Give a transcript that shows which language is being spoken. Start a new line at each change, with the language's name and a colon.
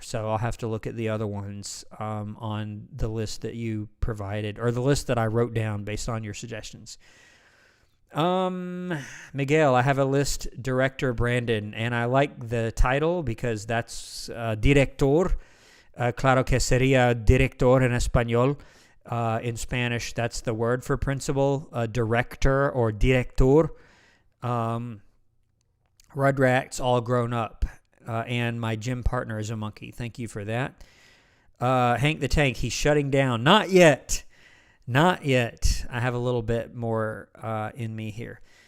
English: So I'll have to look at the other ones on the list that you provided, or the list that I wrote down based on your suggestions. Miguel, I have a list, Director Brandon, and I like the title because that's Director.
Spanish: Claro que sería director en español.
English: In Spanish, that's the word for principal, director or director. Rugrats all grown up. And my gym partner is a monkey. Thank you for that. Hank the Tank, he's shutting down. Not yet. I have a little bit more in me here.